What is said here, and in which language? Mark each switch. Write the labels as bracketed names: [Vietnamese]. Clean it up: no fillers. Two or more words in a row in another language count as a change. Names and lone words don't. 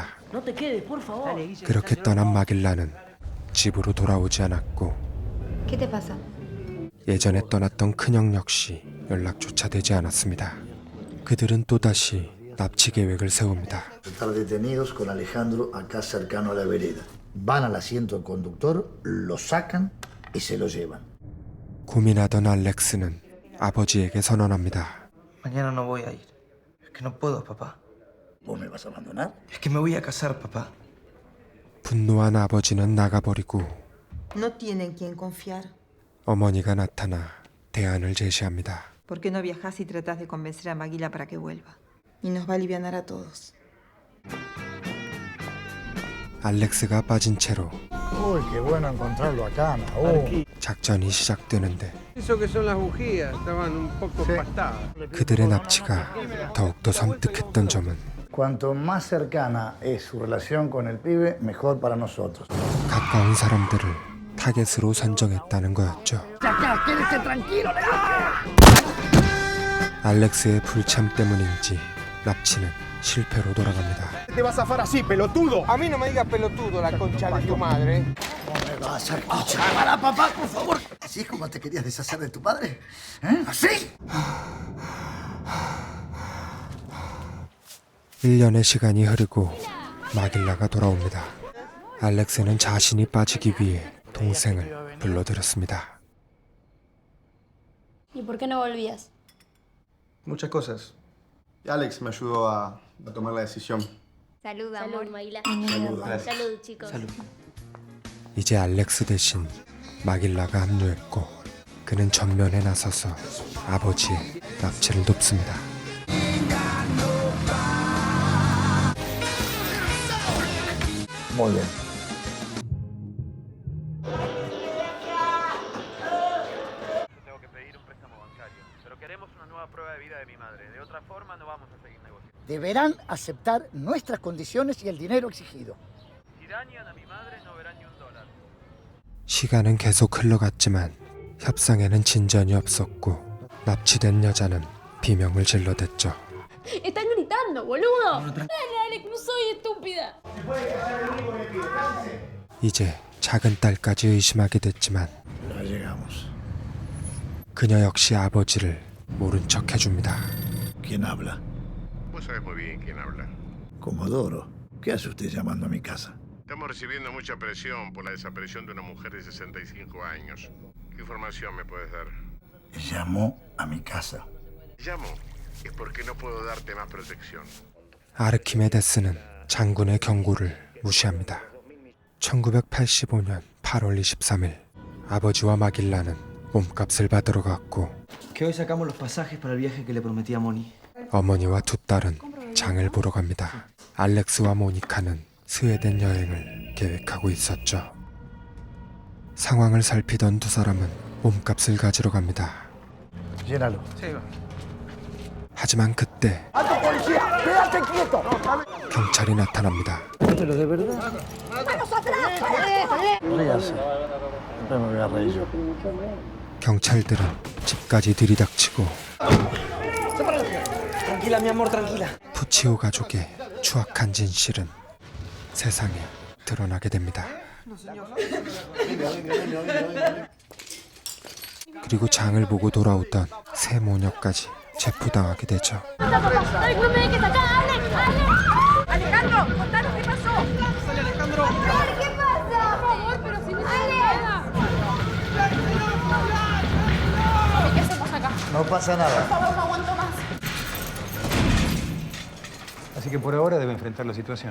[Spanish] No te quedes, por favor. [Korean] 그렇게 떠난 마길라는 집으로 돌아오지 않았고 [Spanish] ¿Qué te pasa? [Korean] 예전에 떠났던 큰형 역시 연락조차 되지 않았습니다. 그들은 또다시 납치 계획을 세웁니다. [Spanish] Estar detenidos con Alejandro acá cercano a la vereda. Van al asiento conductor, lo sacan y se lo llevan. [Korean] 고민하던 알렉스는 아버지에게 선언합니다. [Spanish] Mañana no voy a ir. Es que no puedo, papá. ¿Vos me vas a abandonar? Es que me voy a casar, papá. [Korean] 분노한 아버지는 나가버리고 [Spanish] No tienen quien confiar. [Korean] 어머니가 나타나 대안을 제시합니다. [Spanish] ¿Por qué no viajas y tratas de convencer a Maguila para que vuelva? Y nos va a alivianar a todos. [Korean] 알렉스가 빠진 채로 [Spanish] Uy, qué bueno encontrarlo acá, Naú. [Korean] 작전이 시작되는데 [Spanish] Eso que son las bujías, estaban un poco empastadas. [Korean] 그들의 납치가 더욱더 섬뜩했던 점은 [Spanish] Cuanto más cercana es su relación con el pibe, mejor para nosotros. [Korean] 가까운 사람들을 타겟으로 선정했다는 거였죠. 알렉스의 불참 때문인지 납치는 실패로 돌아갑니다. [Spanish] Te vas a zafar así, pelotudo. A mí no me digas pelotudo, la concha de tu madre. ¿Cómo me vas a escuchar? ¡Para, papá, por favor! ¿Así es como te querías deshacer de tu padre? ¿Eh? ¿Así? [Korean] 1년의 시간이 흐르고 마길라가 돌아옵니다. 알렉스는 자신이 빠지기 위해 동생을 불러들였습니다. [Spanish] ¿Y por qué no volvías? Muchas cosas. Alex me ayudó a tomar la decisión. Salud, amor. Salud, chicos. [Korean] 이제 알렉스 대신 마길라가 합류했고 그는 전면에 나서서 아버지의 납치를 돕습니다. [Spanish] Muy bien. Tengo que pedir un préstamo bancario, pero queremos una nueva prueba de vida de mi madre. De otra forma no vamos a seguir negociando. Deberán aceptar nuestras condiciones y el dinero exigido. Si dañan a mi madre no verán ni $1. [Korean] 시간은 계속 흘러갔지만 협상에는 진전이 없었고 납치된 여자는 비명을 질러댔죠. [Spanish] ¡Están gritando, boludo! ¡Dale, Alex, no soy estúpida! [Korean] 이제 작은 딸까지 의심하게 됐지만 [Spanish] Ya llegamos. [Korean] 그녀 역시 아버지를 모른 척 해줍니다. [Spanish] ¿Quién habla? Vos sabés muy bien quién habla. Comodoro. ¿Qué hace usted llamando a mi casa? Estamos recibiendo mucha presión por la desaparición de una mujer de 65 años. ¿Qué información me puedes dar? Llamó a mi casa. Llamo. Es porque no puedo darte más protección. [Korean] 아르키메데스는 장군의 경고를 무시합니다. 1985년 8월 23일 아버지와 마길라는 몸값을 받으러 갔고 [Spanish] Que hoy sacamos los pasajes para el viaje que le prometí a Moni. [Korean] 어머니와 두 딸은 장을 보러 갑니다. 알렉스와 모니카는 스웨덴 여행을 계획하고 있었죠. 상황을 살피던 두 사람은 몸값을 가지러 갑니다. [Spanish] Llénalo. [Korean] 하지만 그때 경찰이 나타납니다. 경찰들은 집까지 들이닥치고 [Spanish] Tranquila, mi amor, tranquila. [Korean] 푸치오 가족의 추악한 진실은 세상에 드러나게 됩니다. 그리고 장을 보고 돌아오던 세 모녀까지 체포당하게 되죠. [Spanish] ¡Alex, no me dejes acá! ¡Alex! ¡Alejandro! ¡Contanos qué pasó! ¡Alejandro! ¿Qué pasa? Por favor, pero si no se nada. ¿Qué hacemos acá? No pasa nada. Por favor, no aguanto más. Así que por ahora debe enfrentar la situación.